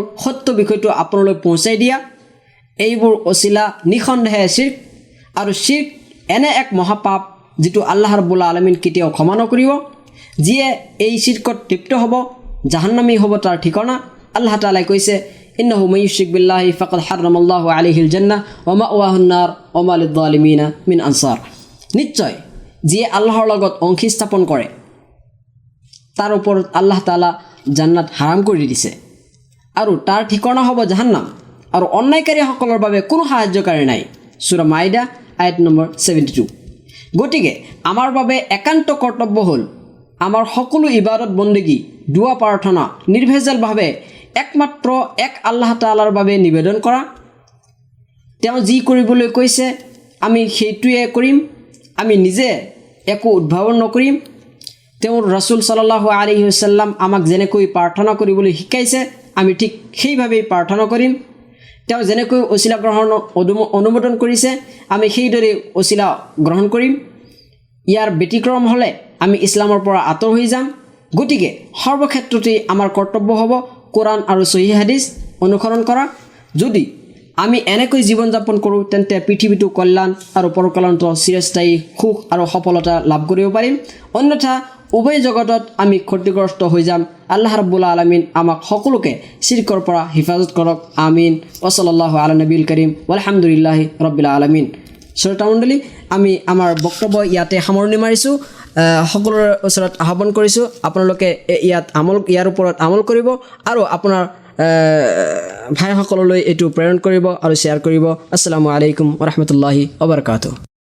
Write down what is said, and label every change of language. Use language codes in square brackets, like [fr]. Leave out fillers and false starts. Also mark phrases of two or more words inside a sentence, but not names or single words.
[as] সত্য বিষয়টো আপোনালৈ পਹੁঁচাই দিয়া এইবোৰ ওছিলা নিঃসন্দেহে শিৰক আৰু শিৰক এনে এক মহাপাপ যিটো [ar] الله رب العالمين [as] কেতিয়াও ক্ষমা নকৰিব যিয়ে এই শিৰকত লিপ্ত হ'ব জাহান্নামী হ'ব তাৰ ঠিকনা [ar] الله تعالى [as] কৈছে [ar] إنه من يشرك بالله فقد حرم الله عليه الجنة ومأواه النار وما للظالمين من أنصار [as] নিশ্চয় যিয়ে আল্লাহৰ লগত অংশী স্থাপন কৰে তাৰ ওপৰত [ar] الله تعالى [as] জান্নাত হাৰাম কৰি দিছে আৰু তাৰ ঠিকনা হ'ব জাহান্নাম আৰু অন্যায়কাৰীসকলৰ বাবে কোনো সাহায্যকাৰী নাই সূৰা মাইদা আয়াত নম্বৰ 72 গতিকে আমাৰ বাবে একান্ত কৰ্তব্য হ'ল আমাৰ সকলো ইবাদত বন্দেগী দুৱা প্ৰাৰ্থনা নিৰ্ভেজালভাৱে একমাত্ৰ এক [ar] الله تعالى [as] বাবে নিবেদন কৰা তেওঁ যি কৰিবলৈ কৈছে আমি সেইটোৱে কৰিম আমি নিজে একো উদ্ভাৱন নকৰিম তেওঁৰ ৰাসূল [ar] صلى الله عليه وسلم [as] আমাক যেনেকৈ প্ৰাৰ্থনা কৰিবলৈ শিকাইছে আমি ঠিক সেইভাৱেই প্ৰাৰ্থনা কৰিম তেওঁ যেনেকৈ ওছিলা গ্ৰহণ অনুমোদন কৰিছে আমি সেইদৰে ওছিলা গ্ৰহণ কৰিম ইয়াৰ ব্যতিক্ৰম হ'লে আমি ইছলামৰ পৰা আঁতৰ হৈ যাম গতিকে সৰ্বক্ষেত্ৰতে আমাৰ কৰ্তব্য হ'ব কোৰাণ আৰু সহিহ হাদিছ অনুসৰণ কৰা যদি আমি এনেকৈ জীৱন যাপন কৰোঁ তেন্তে পৃথিৱীটো কল্যাণ আৰু পৰকল্যাণত চিৰস্থায়ী সুখ আৰু সফলতা লাভ কৰিব পাৰিম অন্যথা উভয় জগতত আমি ক্ষতিগ্ৰস্ত হৈ যাম [ar] الله رب العالمين [as] আমাক সকলোকে শিৰকৰ পৰা হিফাজত কৰক [ar] آمين وصلى الله على النبي الكريم الحمد لله رب العالمين [as] শ্ৰোতামণ্ডলী আমি আমাৰ বক্তব্য ইয়াতে সামৰণি মাৰিছোঁ সকলোৰে ওচৰত আহ্বান কৰিছোঁ আপোনালোকে ইয়াৰ ওপৰত আমল কৰিব আৰু আপোনাৰ ভাইসকললৈ এইটো প্ৰেৰণ কৰিব আৰু শ্বেয়াৰ কৰিব [ar] السلام عليكم ورحمة الله وبركاته